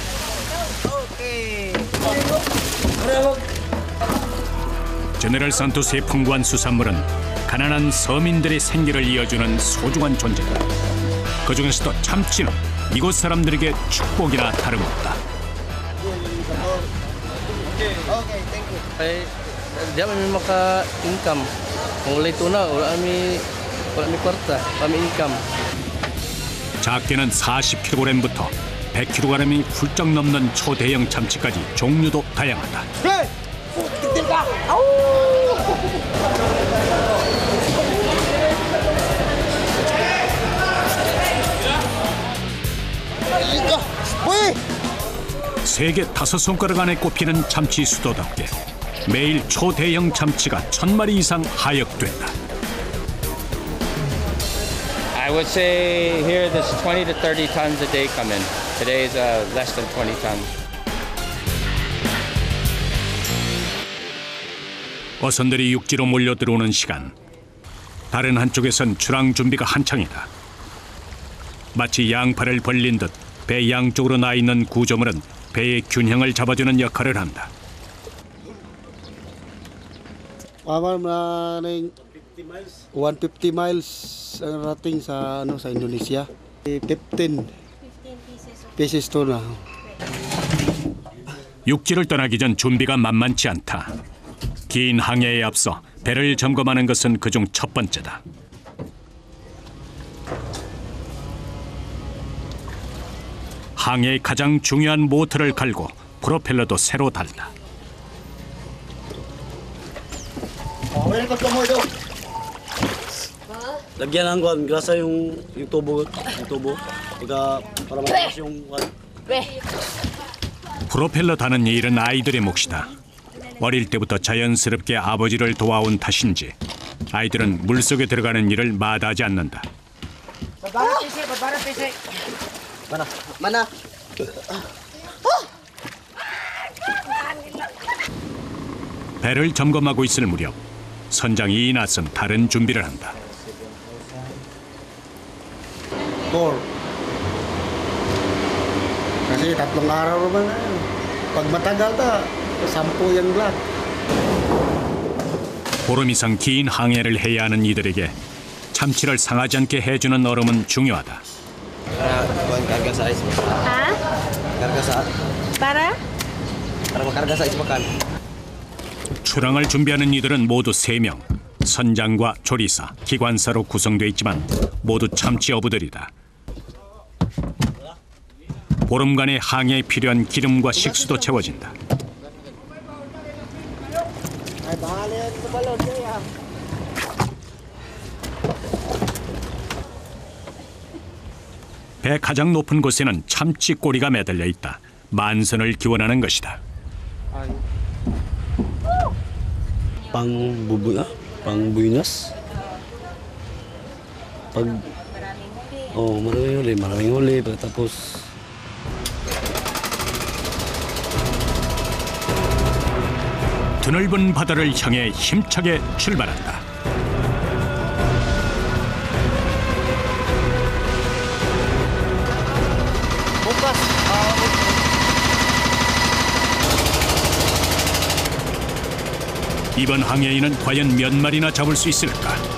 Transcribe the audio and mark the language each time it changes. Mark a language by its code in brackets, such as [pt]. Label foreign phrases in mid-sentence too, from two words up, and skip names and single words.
[ko] 제네럴 산토스의 풍부한 수산물은 가난한 서민들의 생계를 이어주는 소중한 존재다. 그중에서도 참치는 이곳 사람들에게 축복이나 다름없다. [ceb] Dia kami maka-income. Mulai tuna, wala kami kwarta, kami income. [ko] 작게는 40kg부터 100kg이 훌쩍 넘는 초대형 참치까지 종류도 다양하다. 세계 5손가락 안에 꼽히는 참치 수도답게 매일 초대형 참치가 1000마리 이상 하역된다. [en] I would say here there's 20 to 30 tons a day come in. Today is less than 20 tons. [ko] 어선들이 육지로 몰려 들어오는 시간. 다른 한쪽에선 출항 준비가 한창이다. 마치 양팔을 벌린 듯 배 양쪽으로 나 있는 구조물은 배의 균형을 잡아주는 역할을 한다. [tl] 150 miles ang rating sa Indonesia. [en] 15 pieces tuna. [ko] 육지를 떠나기 전 준비가 만만치 않다. 긴 항해에 앞서 배를 점검하는 것은 그중 첫 번째다. 항해의 가장 중요한 모터를 갈고 프로펠러도 새로 달다. [tl] Lagyan ng kuan, grasa yung tubo, para mataas yung kuan. [ko] 프로펠러 다는 일은 아이들의 몫이다. 어릴 때부터 자연스럽게 아버지를 도와온 탓인지 아이들은 물속에 들어가는 일을 마다하지 않는다. [ceb] Mana? [ko] 배를 점검하고 있을 무렵 선장 이나선 다른 준비를 한다. [tl] Four. Kasi 3 araw naman na yun. Pag matagal ta, 10 yung black. [ko] 보름 이상 긴 항해를 해야 하는 이들에게 참치를 상하지 않게 해주는 얼음은 중요하다. [ceb] Kuan kaga sa ice. Ha? Karga sa Para? para makarga sa ispakan. [ko] 출항을 준비하는 이들은 모두 3명. 선장과 조리사, 기관사로 구성되어 있지만 모두 참치 어부들이다. 보름간의 항해에 필요한 기름과 식수도 채워진다. 배 가장 높은 곳에는 참치 꼬리가 매달려 있다. 만선을 기원하는 것이다. [ceb] Pang-buinas. [tl] Maraming huli. Tapos [ko] 드넓은 바다를 향해 힘차게 출발한다. 이번 항해인은 과연 몇 마리나 잡을 수 있을까?